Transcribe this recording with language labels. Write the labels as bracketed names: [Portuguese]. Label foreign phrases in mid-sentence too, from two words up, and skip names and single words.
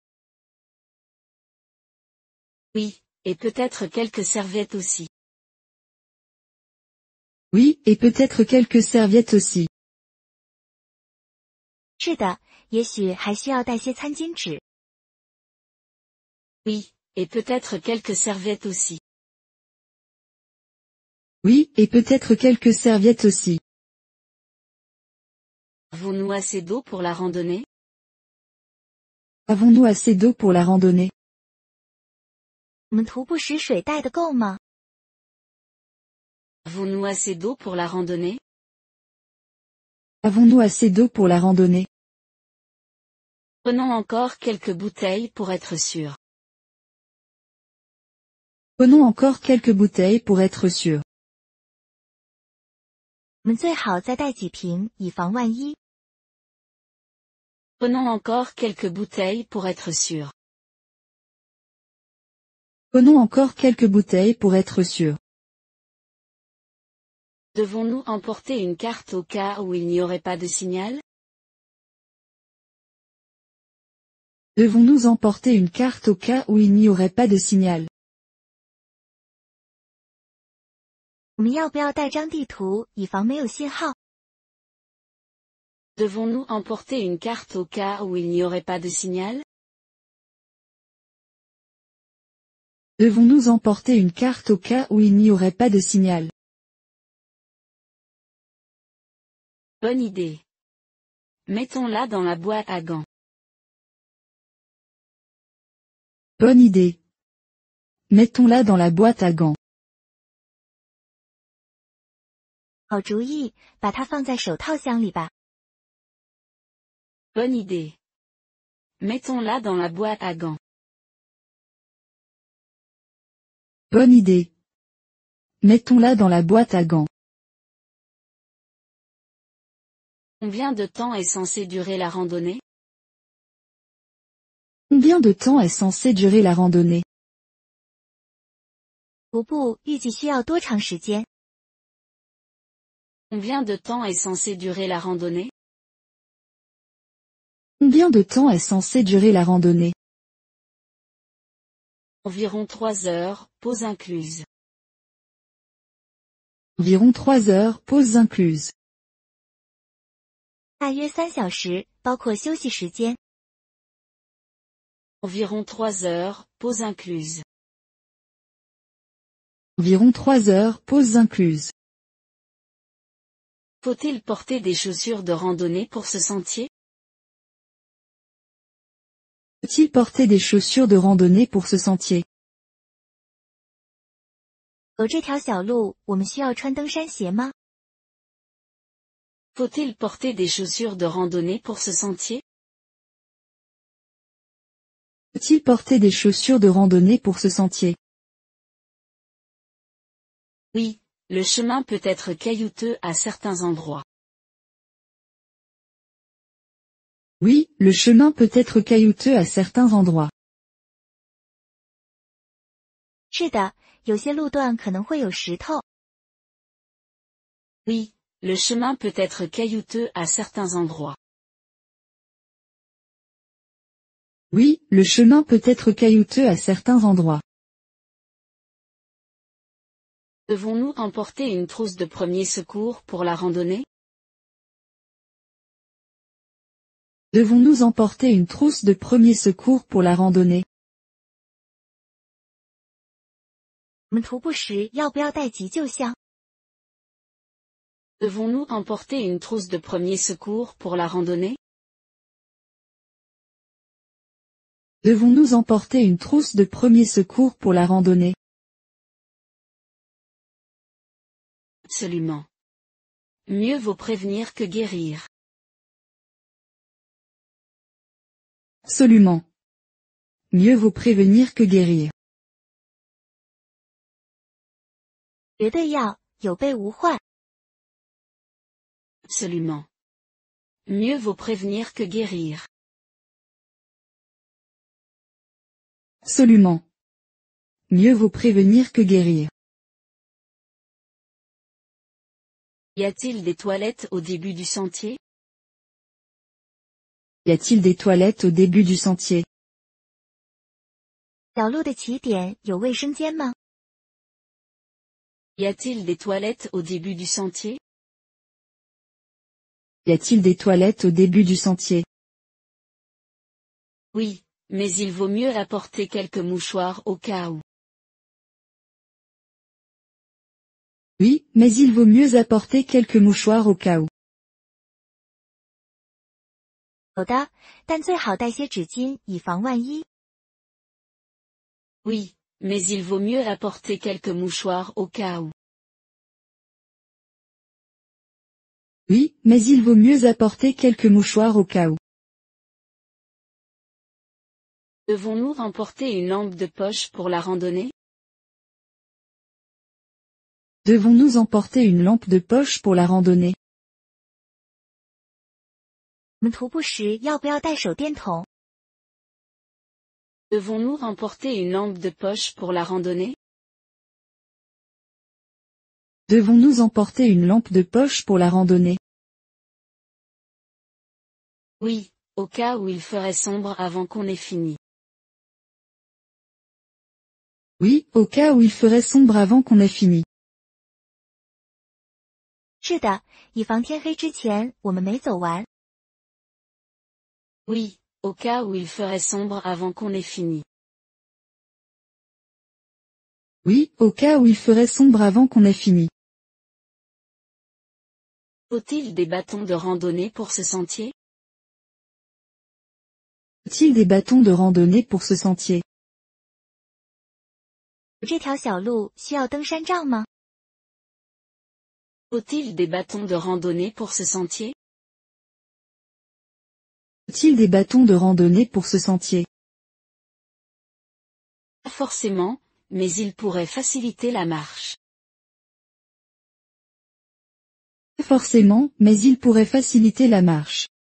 [French] Oui, et peut-être quelques serviettes aussi. Oui, et peut-être quelques serviettes aussi. [Chinese] 是的，也许还需要带些餐巾纸。 [French] Oui, et peut-être quelques serviettes aussi. Oui, et peut-être quelques serviettes aussi. Avons-nous assez d'eau pour la randonnée? Avons-nous assez d'eau pour la randonnée? [Chinese] 我们徒步时水带的够吗？ [French] Avons-nous assez d'eau pour la randonnée? Avons-nous assez d'eau pour la randonnée? Prenons encore quelques bouteilles pour être sûr. Prenons encore quelques bouteilles pour être sûr. [Chinese] 我们最好再带几瓶，以防万一。 [French] Prenons encore quelques bouteilles pour être sûr. Prenons encore quelques bouteilles pour être sûr. Devons-nous emporter une carte au cas où il n'y aurait pas de signal? Devons-nous emporter une carte au cas où il n'y aurait pas de signal? [Chinese] 我们要不要带张地图，以防没有信号？ [French] Devons-nous emporter une carte au cas où il n'y aurait pas de signal? Devons-nous emporter une carte au cas où il n'y aurait pas de signal? Bonne idée. Mettons-la dans la boîte à gants. Bonne idée. Mettons-la dans la boîte à gants. [Chinese] 好主意，把它放在手套箱里吧。 [French] Bonne idée. Mettons-la dans la boîte à gants. Bonne idée. Mettons-la dans la boîte à gants. Combien de temps est censé durer la randonnée? Combien de temps est censé durer la randonnée? [Chinese] 徒步预计需要多长时间？ [French] Combien de temps est censé durer la randonnée? Combien de temps est censé durer la randonnée? Environ 3 heures, pause incluse. Environ 3 heures, pauses incluses. [Chinese] 大约3小时，包括休息时间。 [French] Environ 3 heures, pause incluse. Environ 3 heures, pauses incluses. Faut-il porter des chaussures de randonnée pour ce sentier? Faut-il porter des chaussures de randonnée pour ce sentier? [Chinese] 走这条小路，我们需要穿登山鞋吗？ [French] Faut-il porter des chaussures de randonnée pour ce sentier? Faut-il porter des chaussures de randonnée pour ce sentier? Oui, le chemin peut être caillouteux à certains endroits. Oui, le chemin peut être caillouteux à certains endroits. [Chinese] 是的，有些路段可能会有石头。 [French] Oui, le chemin peut être caillouteux à certains endroits. Oui, le chemin peut être caillouteux à certains endroits. Devons-nous emporter une trousse de premier secours pour la randonnée? Devons-nous emporter une trousse de premier secours pour la randonnée? [Chinese] 我们徒步时要不要带急救箱？ [French] Devons-nous emporter une trousse de premier secours pour la randonnée? Devons-nous emporter une trousse de premier secours pour la randonnée? Absolument. Mieux vaut prévenir que guérir. Absolument. Mieux vaut prévenir que guérir. [Chinese] 绝对要，有备无患。 [French] Absolument. Mieux vaut prévenir que guérir. Absolument. Mieux vaut prévenir que guérir. Y a-t-il des toilettes au début du sentier? Y a-t-il des toilettes au début du sentier? [Chinese] 小路的起点有卫生间吗？ [French] Y a-t-il des toilettes au début du sentier? Y a-t-il des toilettes au début du sentier? Oui, mais il vaut mieux apporter quelques mouchoirs au cas où. Oui, mais il vaut mieux apporter quelques mouchoirs au cas où. [Chinese] 有的，但最好带些纸巾，以防万一。 [French] Oui, mais il vaut mieux apporter quelques mouchoirs au cas où. Oui, mais il vaut mieux apporter quelques mouchoirs au cas où. Devons-nous emporter une lampe de poche pour la randonnée? Devons-nous emporter une lampe de poche pour la randonnée? [Chinese] 我们徒步时要不要带手电筒？ [French] Devons-nous emporter une lampe de poche pour la randonnée? Devons-nous emporter une lampe de poche pour la randonnée? Oui, au cas où il ferait sombre avant qu'on ait fini. Oui, au cas où il ferait sombre avant qu'on ait fini. [Chinese] 是的，以防天黑之前我们没走完。 [French] Oui, au cas où il ferait sombre avant qu'on ait fini. Oui, au cas où il ferait sombre avant qu'on ait fini. Faut-il des bâtons de randonnée pour ce sentier? Faut-il des bâtons de randonnée pour ce sentier? [Chinese] 这条小路需要登山杖吗？ [French] Faut-il des bâtons de randonnée pour ce sentier? Faut-il des bâtons de randonnée pour ce sentier? Pas forcément, mais il pourrait faciliter la marche. Pas forcément, mais il pourrait faciliter la marche.